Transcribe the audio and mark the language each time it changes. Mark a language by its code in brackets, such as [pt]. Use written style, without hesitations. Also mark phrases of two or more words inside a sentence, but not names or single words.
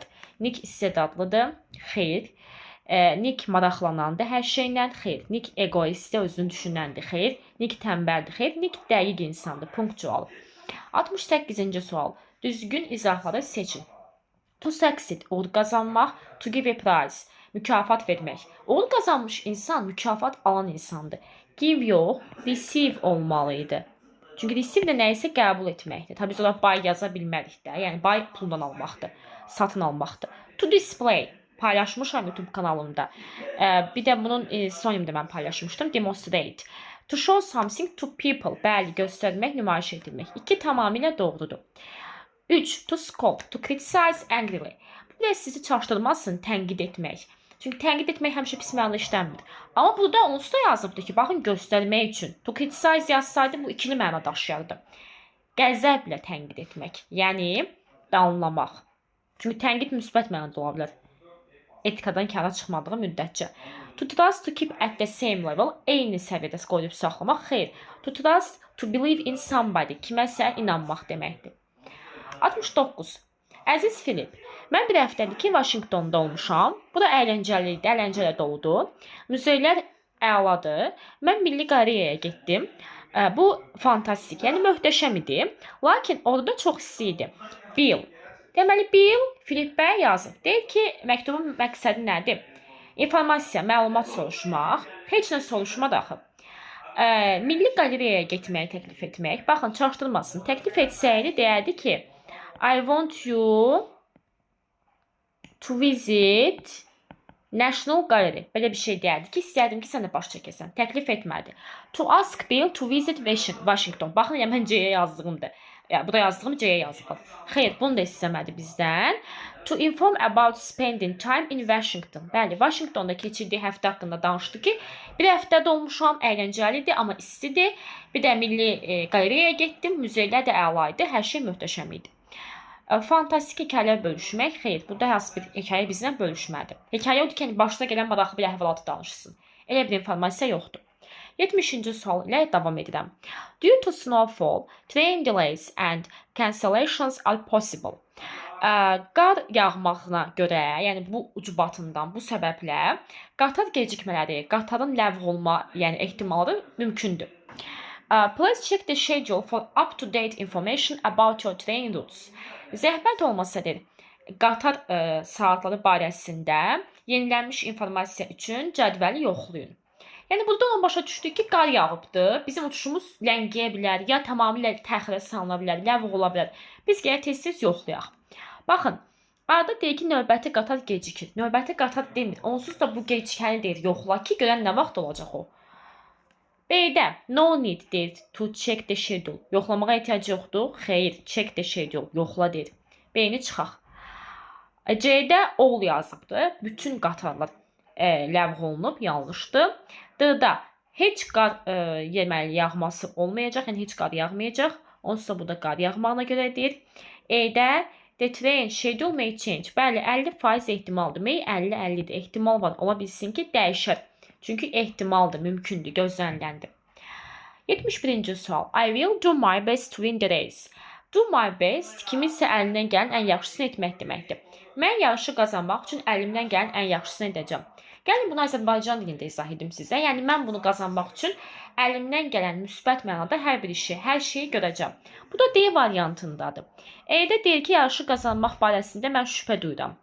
[az] Nick istedadlıdır. Xeyr. Nick maraqlanandır hər şeylə. Xeyr. Nick egoistdir, özünü düşünəndir. Xeyr. Nick tənbəldir. Xeyr. Nick dəqiq insandır. Punktual. 68-ci sual. Düzgün izahları seçin. [en] To succeed, [az] uğur qazanmaq. [en] To give a prize, [az] mükafat vermək. Uğur qazanmış insan mükafat alan insandır. Give yox, receive olmalıydı. Çünki receive də nəyisə qəbul etməkdir. Tabii biz ora buy yaza bilmərik də. Yəni buy puldan almaqdır, satın almaqdır. [en] To display, [az] paylaşmışam YouTube kanalımda. Bir də bunun sinonimdə mən paylaşmışdım. [en] Demonstrate. To show something to people. [az] Bəli, göstərmək, nümayiş etdirmək. 2 tamamilə doğrudur. 3. [en] To scold. To criticize angrily. [az] Bu da sizi çaşdırmasın, tənqid etmək. Çünki tənqid etmək həmişə pis mənada işlənmir. Amma burada onsuz da yazıbdır ki, baxın göstərmək üçün. [en] To criticize [az] yazsaydı bu ikili məna daşıyardı. Qəzəblə tənqid etmək. Yəni danlamaq. Çünki tənqid müsbət mənada ola bilər. Etikadan kənara çıxmadığı müddətcə. [en] To trust, to keep at the same level. [az] Eyni səviyyədə qoyub saxlamaq. Xeyr. [en] To trust, to believe in somebody. [az] Kiməsə inanmaq deməkdir. 69. Əziz Filip, mən bir həftədir ki, Vaşinqtonda olmuşam. Bu da əyləncəli idi, əyləncələ doludur. Muzeylər əladır. Mən Milli Qalereyaya getdim. Bu fantastik, yəni möhtəşəm idi. Lakin orada çox isti idi. Bill. Deməli Bill Filip bəyə yazır. Deyir ki, məktubun məqsədi nədir? İnformasiya, məlumat soruşmaq. Heç nə soruşmadı axı. Milli Qalereyaya getməyi təklif etmək. Baxın, çaşdırmasın. Təklif etsəydi deyərdi ki, [en] I want you to visit National Gallery. [az] Belə bir şey deyərdi ki, istəyərdim ki, sən də baş çəkəsən. Təklif etmədi. [en] To ask Bill to visit Washington. [az] Baxın, yəni mən C-yə yazdığımdır. Ya, bu da yazdığım C-yə yazılır. Xeyr, bunu da istəmədi bizdən. [en] To inform about spending time in Washington. [az] Bəli, Washingtonda keçirdiyi həftə haqqında danışdı ki, bir həftədə olmuşam, əyləncəlidir, amma istidir. Bir də Milli Qalereyaya getdim, muzeylər də əla idi, hər şey möhtəşəm idi. Fantastik hekayələr bölüşmək. Xeyr, burada hər bir hekayə bizlə bölüşmədi. Hekayə odur ki, başına gələn maraqlı bir əhvalatı danışsın. Elə bir informasiya yoxdur. 70-ci sual ilə davam edirəm. [en] Due to snowfall, train delays and cancellations are possible. [az] Qar yağmağına görə, yəni bu ucbatından, bu səbəblə qatar gecikmələri, qatarın ləğv olma, yəni ehtimalı mümkündür. [en] Please check the schedule for up-to-date information about your train routes. [az] Zəhmət olmasa deyir, qatar saatları barəsində yenilənmiş informasiya üçün cədvəli yoxlayın. Yəni buradan başa düşdük ki, qar yağıbdır. Bizim uçuşumuz ləngiyə bilər, ya tamamilə təxirə salına bilər, ləğv ola bilər. Biz gələ tez-tez yoxlayaq. Baxın, arada deyir ki, növbəti qatar gecikir. Növbəti qatar demir. Onsuz da bu gecikəni deyir, yoxla ki, görən nə vaxt olacaq o. [en] B-də no need deyir to check the schedule. [az] Yoxlamağa ehtiyac yoxdur. Xeyr, [en] check the schedule. [az] Yoxla deyir. B-ni çıxaq. C-də all yazıbdır. Bütün qatarlar ləğv olunub, yanlışdır. D-da heç qar yağması olmayacaq, yəni heç qar yağmayacaq. Onsuz da bu da qar yağmağına görə deyir. [en] E-də the train schedule may change. [az] Bəli, 50% ehtimaldır. May 50-50'dir. Ehtimal var. Ola bilsin ki, dəyişər. Çünki ehtimaldır, mümkündür, gözləniləndir. 71-ci sual. [en] I will do my best to win the race. Do my best [az] kiminsə əlindən gələn ən yaxşısını etmək deməkdir. Mən yarışı qazanmaq üçün əlimdən gələn ən yaxşısını edəcəm. Gəlin bunu Azərbaycan dilində izah edim sizə. Yəni mən bunu qazanmaq üçün əlimdən gələn müsbət mənada hər bir işi, hər şeyi görəcəm. Bu da D variantındadır. E-də deyir ki, yarışı qazanmaq barəsində mən şübhə duyuram.